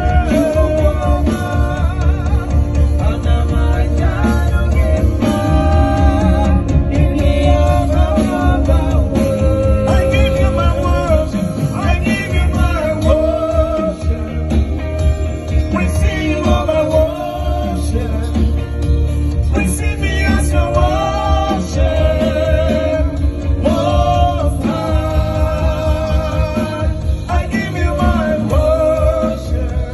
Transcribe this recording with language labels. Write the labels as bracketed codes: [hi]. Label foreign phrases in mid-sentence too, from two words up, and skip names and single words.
[ig] Chukwuma, ana m aja gị mma. Ịdị ya ga-agbanwe. [en] I give you my worship. I give you my worship. Receive all my worship. Receive me as your worship. Most High, I give you my worship.